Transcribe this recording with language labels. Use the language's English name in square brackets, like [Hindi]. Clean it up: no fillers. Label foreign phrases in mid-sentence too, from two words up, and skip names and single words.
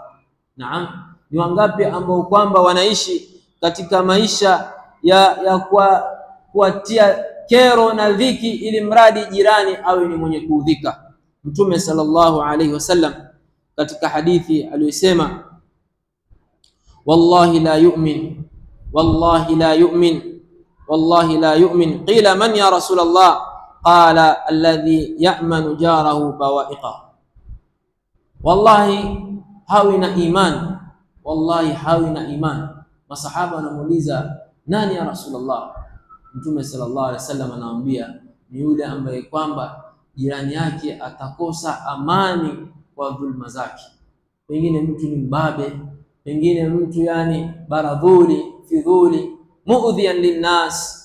[Swahili] Naam, ni wangapi ambao kwamba wanaishi katika maisha ya kuwatia kero na dhiki ili mradi jirani awe ni mwenye kuudhika? Mtume [Arabic] صلى الله عليه وسلم [Swahili] katika hadithi aliyosema, [Arabic] والله لا يؤمن والله لا يؤمن والله لا يؤمن, wallahi la yu'min. قيل من يا رسول الله? قال الذي يأمن جاره بوائقه. [Swahili] Wallahi hawi na iman, wallahi hawi na iman. Masahaba wanamuuliza, nani [Arabic] يا رسول الله? [Swahili] Mtume [Arabic] صلى الله عليه وسلم [Swahili] anawaambia, ni yule ambaye kwamba jirani yake atakosa amani kwa dhulma zake. Pengine mtu ni mbabe, pengine mtu yani baradhuli, fidhuli, [Arabic] مؤذيا للناس.